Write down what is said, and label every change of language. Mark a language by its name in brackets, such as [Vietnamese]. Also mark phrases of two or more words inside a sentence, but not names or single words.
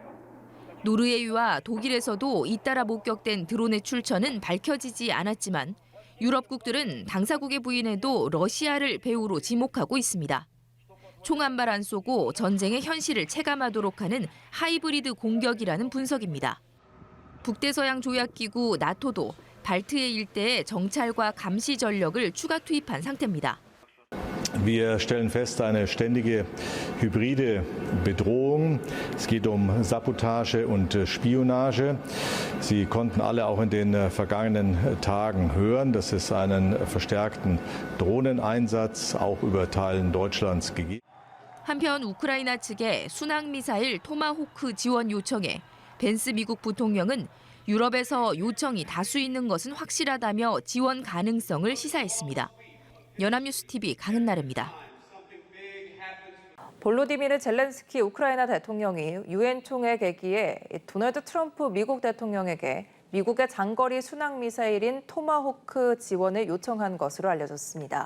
[Korean] 노르웨이와 독일에서도 잇따라 목격된 드론의 출처는 밝혀지지 않았지만 유럽국들은 당사국의 부인에도 러시아를 배후로 지목하고 있습니다. 총 한 발 안 쏘고 전쟁의 현실을 체감하도록 하는 하이브리드 공격이라는 분석입니다. 북대서양 조약기구 나토도 발트해 일대에 정찰과 감시 전력을 추가 투입한 상태입니다. [German] Wir stellen fest, eine ständige hybride Bedrohung. Es geht Sabotage und Spionage. Sie konnten alle auch in den vergangenen Tagen hören, dass es einen verstärkten Drohneneinsatz auch über Teilen Deutschlands gegeben hat. [Korean] 한편 우크라이나 측에 순항미사일 토마호크 지원 요청에 벤스 미국 부통령은 유럽에서 요청이 다수 있는 것은 확실하다며 지원 가능성을 시사했습니다. 연합뉴스 TV 강은나래입니다. 볼로디미르 젤렌스키 우크라이나 대통령이 유엔 총회 개기에 도널드 트럼프 미국 대통령에게 미국의 장거리 순항 미사일인 토마호크 지원을 요청한 것으로 알려졌습니다.